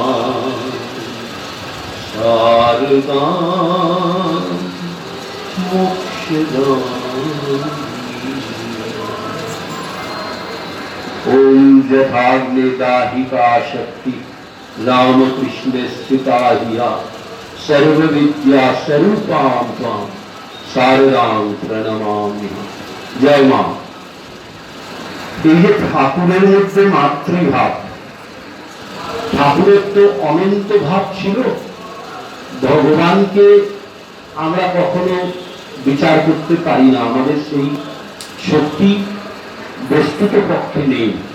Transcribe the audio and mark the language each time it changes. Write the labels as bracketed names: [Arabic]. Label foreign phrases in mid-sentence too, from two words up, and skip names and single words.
[Sanskrit] शारदा ओम जथाग्नि दाहिका शक्ति रामकृष्ण स्थिता हिया सर्व विद्या स्वरूपां त्वां शारदां प्रणमामि। [Bangla] জয় মা। এই যে ঠাকুরের মধ্যে মাতৃভাব, ঠাকুরের তো অনন্ত ভাব ছিল। ভগবানকে আমরা কখনো বিচার করতে পারি না, আমাদের সেই শক্তি বস্তুত পক্ষে নেই।